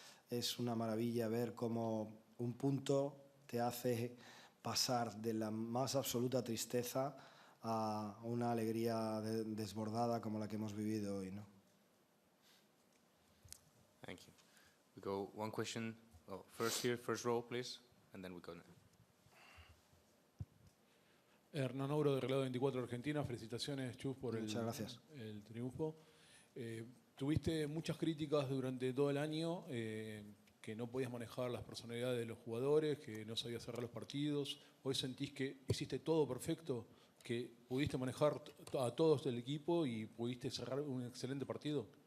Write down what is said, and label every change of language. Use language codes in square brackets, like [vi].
[es] Es una maravilla ver cómo un punto te hace pasar de la más absoluta tristeza a una alegría desbordada como la que hemos vivido hoy, ¿no? [en] Thank you. We go one question. Oh, first here, first row, please, and then we go now. [es] Hernán Ouro, de Relado 24 Argentina. Felicitaciones, Chus, por el triunfo. Tuviste muchas críticas durante todo el año, que no podías manejar las personalidades de los jugadores, que no sabías cerrar los partidos. ¿Hoy sentís que hiciste todo perfecto, que pudiste manejar a todos del equipo y pudiste cerrar un excelente partido?